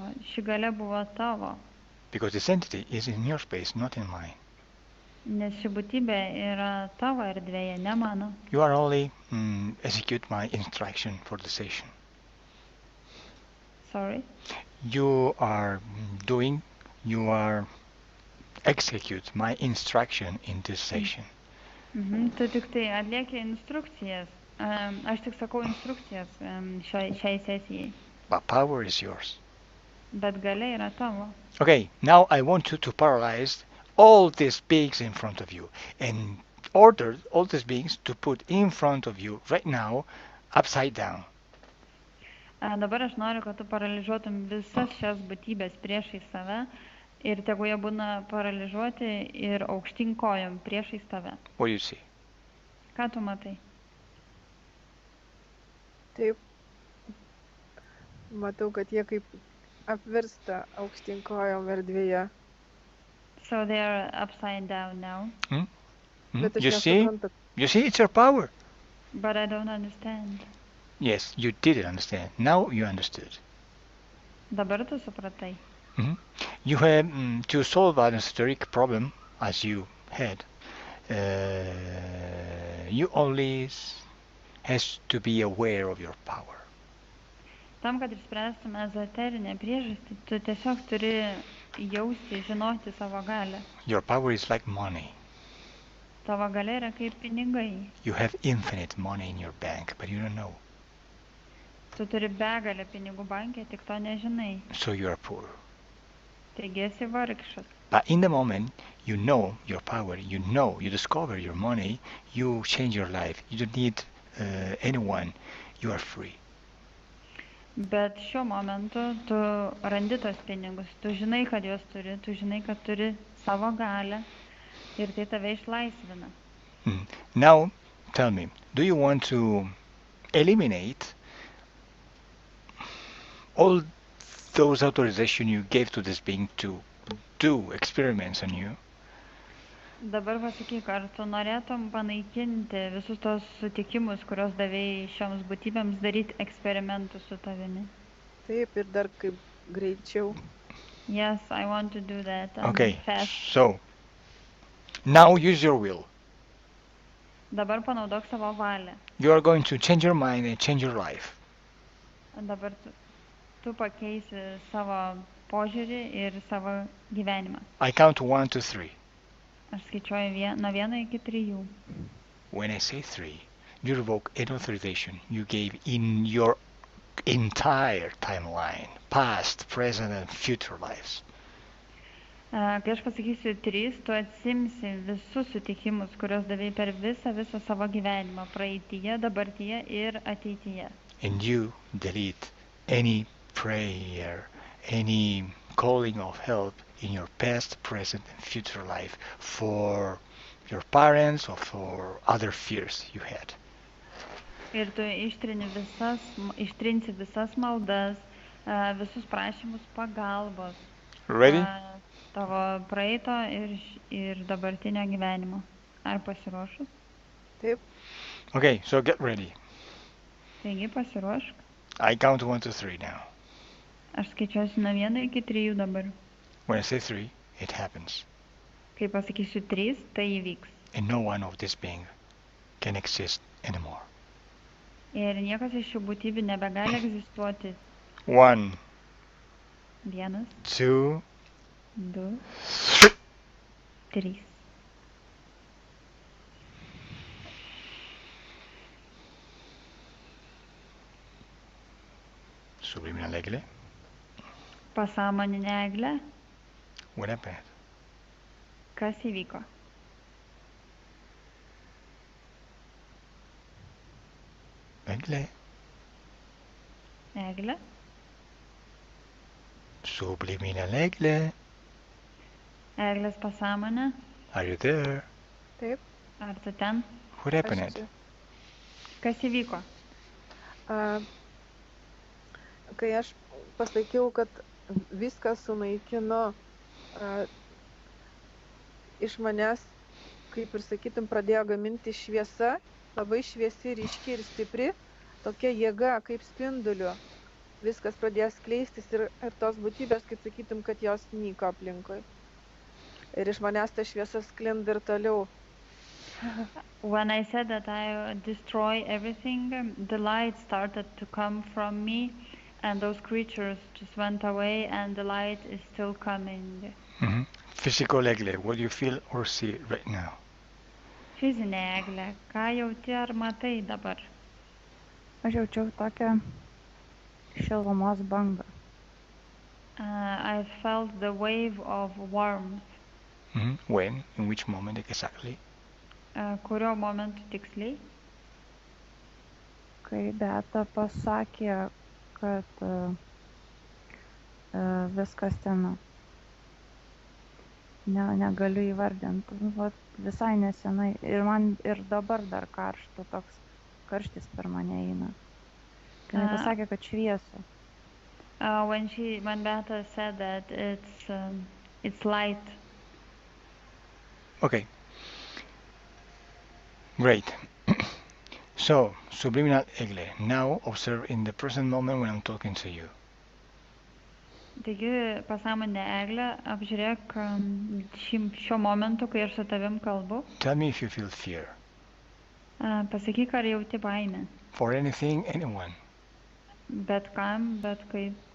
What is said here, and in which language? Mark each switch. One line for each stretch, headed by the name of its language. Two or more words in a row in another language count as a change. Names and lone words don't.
Lithuanian: Ši galia buvo tavo.
English: Because this entity is in your space, not in mine.
Lithuanian: Nes ši būtybė yra tavo erdvėje, ne mano.
English: You are only execute my instruction for the session. Sorry? You are execute my instruction in this session.
Lithuanian: Tu tik tai atlieki instrukcijas. Aš tik sakau instrukcijas šiai sesijai.
English: But power is yours.
Lithuanian: Bet galia yra tavo.
English: Okay, now I want you to paralyze all these beings in front of you and order all these beings to put in front of you right now upside down.
Lithuanian: Dabar aš noriu, kad tu paralyžiuotum visas šias būtybės priešai save Ir tegu jie būna paralyžiuoti ir aukštyn kojom priešais tave.
English: What do you see?
Lithuanian: Ką tu matai? Taip, matau, kad jie kaip apvirsta aukštyn kojom erdvėje.
English: So they are upside down now,
Lithuanian: Bet aš
English: You see?
Lithuanian: nesuprantu.
English: You see, it's your power. but I don't understand. Yes, you didn't understand. Now you understood.
Lithuanian: Dabar tu supratai.
English: You have to solve an esoteric problem as you had. You only has to be aware of your power.
Lithuanian: Tam, kad išspręstum ezoterinę priežastį, tu tiesiog turi jausti, žinoti savo galę.
English: Your power is like money.
Lithuanian: Tavo galia yra kaip pinigai.
English: You have infinite money in your bank, but you don't know.
Lithuanian: Tu turi begalę pinigų bankė, tik to nežinai.
English: So you are poor.
Lithuanian: Taigi esi vargšas.
English: But in the moment you know your power, you discover your money, you change your life. You don't need anyone. You are free.
Lithuanian: Bet šiuo momentu tu randi tos pinigus, tu žinai, kad juos turi, tu žinai, kad turi savo galę ir tai tave išlaisvina.
English: Now, tell me, do you want to eliminate all those authorizations you gave to this being to do experiments on you?
Lithuanian: Dabar pasakyk, ar tu norėtum panaikinti visus tos sutikimus, kuriuos davėjai šioms būtybėms daryti eksperimentus su tavimi? Taip, ir dar kaip greičiau.
English: Yes, I want to do that. and Okay, fast. so now use your will.
Lithuanian: Dabar panaudok savo valią.
English: You are going to change your mind and change your life.
Lithuanian: Dabar tu pakeisi savo požiūrį ir savo gyvenimą.
English: I count 1, 2, 3.
Lithuanian: Aš skaičiuoju nuo 1 iki 3.
English: When I say 3, you revoke any authorization you gave in your entire timeline, past, present, and future lives.
Lithuanian: Kai aš pasakysiu 3, tu atsimsi visus sutikimus, kuriuos davėjai per visą savo gyvenimą, praeityje, dabartyje ir ateityje.
English: And you delete any prayer, any calling of help in your past, present, and future life for your parents or for other fears you had.
Lithuanian: Ir tu ištrinsi visas maldas, visus prašymus pagalbos.
English: Ready?
Lithuanian: Tavo praeito ir dabartinio gyvenimo. Ar pasiruošus? Taip,
English: Okay, so get ready.
Lithuanian: Taigi pasiruošk.
English: I count 1, 2, 3 now.
Lithuanian: Aš skaičiuosiu nuo 1 iki 3 dabar.
English: When I say 3, it happens.
Lithuanian: Kai pasakysiu 3, tai įvyks.
English: And no one of this being can exist anymore.
Lithuanian: Ir niekas iš šių būtybių nebegali egzistuoti.
English: 1, 1, 2, 2, 3. Subliminal egle.
Lithuanian: Pasąmoninė eglė.
English: What happened?
Lithuanian: Kas įvyko?
English: Egle.
Lithuanian: Eglė.
English: Subliminal egle.
Lithuanian: Eglės pasąmonė.
English: Are you there?
Lithuanian: taip. Ar tu ten?
English: What
Lithuanian: Aš
English: happened?
Lithuanian: čia. Kas įvyko? Kai aš pasakiau, kad viską sunaikino, iš manęs, kaip ir sakytum, pradėjo gaminti šviesa, labai šviesi, ryški ir stipri, tokia jėga, kaip spinduliu. Viskas pradėjo skleistis ir tos būtybės, kaip sakytum, kad jos nyko aplinkui. Ir iš manęs ta šviesa sklinda ir toliau.
English: When I said that I destroy everything, the light started to come from me and those creatures just went away and the light is still coming. Physical egle. What do you feel or see right now?
Lithuanian: Fizinė eglė. Ką jauti ar matai dabar? Aš jaučiau tokią šilumos bangą.
English: I felt the wave of warmth. When? In which moment exactly?
Lithuanian: Kurio momentu tiksliai? Kai Beata pasakė, kad viskas ten negaliu įvardinti. Vat visai nesenai. Ir man ir dabar dar karšta, toks karštis per mane eina. Kai jinai pasakė, kad šviesa.
English: When Beata said that it's light. Okay. Great. So, subliminal Egle. Now observe in the present moment when I'm talking to you.
Lithuanian: Taigi, pasąmonė Eglė, apžiūrėk šiuo momentu, kai aš su tavim kalbu.
English: Tell me if you feel fear.
Lithuanian: Pasakyk, ar jauti baimę.
English: For anything, anyone.
Lithuanian: Bet kam, bet kaip.